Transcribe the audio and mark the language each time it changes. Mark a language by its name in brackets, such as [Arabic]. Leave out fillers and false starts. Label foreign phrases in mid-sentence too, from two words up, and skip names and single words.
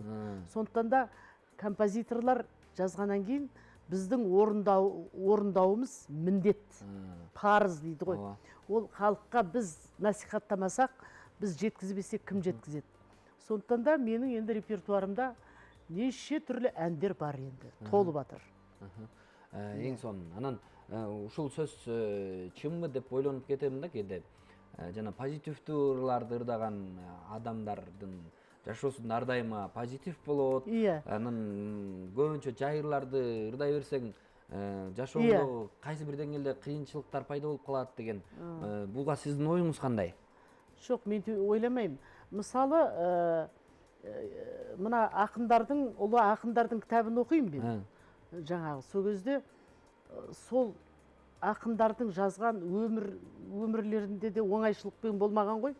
[Kazakh] Сондықтан да композиторлар жазғаннан кейін біздің орындауымыз міндет, парыз дейді ғой. Ол халыққа біз насихаттамасақ, біз жеткізбесек кім жеткізеді. Сондықтан да менің енді репертуарымда неше түрлі әндер бар енді, толып жатыр. [Kyrgyz] Ең сон, анан ушул сөз чынбы деп ойлонуп кетемин да кейде. Жана позитивдүү ырларды ырдаган адамдардын жашоосунда ар дайыма позитив болот. Анан көбүнчө жай ырларды ырдай берсең, жашоодо кайсы бир деңгээлде кыйынчылыктар пайда болуп калат деген. Буга сиздин оюңуз кандай? [Kazakh] Жоқ, мен ойламаймын. Мысалы, мына ақындардың, ұлы ақындардың кітабын оқимын мен. Жаңағы, сол кезде сол ақындардың жазған өмірлерінде де оңайшылықпен болмаған ғой.